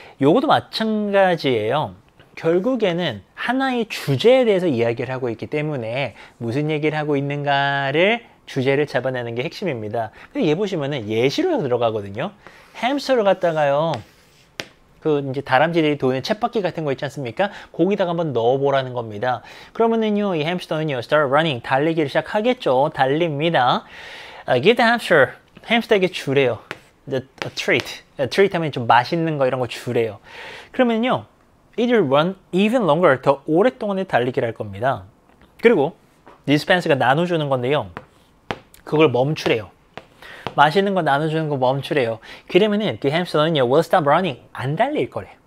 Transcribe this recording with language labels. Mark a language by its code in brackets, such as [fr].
[ko] 요것도 마찬가지예요. 결국에는 하나의 주제에 대해서 이야기를 하고 있기 때문에 무슨 얘기를 하고 있는가를 주제를 잡아내는 게 핵심입니다. 근데 얘 보시면은 예시로 들어가거든요. 햄스터를 갖다가요. 그 이제 다람쥐들이 도는 쳇바퀴 같은 거 있지 않습니까? 거기다가 한번 넣어보라는 겁니다. 그러면은요, 이 햄스터는요, [en] start running, [ko] 달리기를 시작하겠죠. 달립니다. [en] Give the hamster, [ko] 햄스터에게 주래요. [en] A treat. A treat [ko] 하면 좀 맛있는 거 이런 거 주래요. 그러면요, [en] it will run even longer, [ko] 더 오랫동안에 달리기를 할 겁니다. 그리고 dispense가 나눠주는 건데요. 그걸 멈추래요. 맛있는 거 나눠주는 거 멈추래요. 그러면은 그 햄스터는요, [en] will stop running. [ko] 안 달릴 거래요.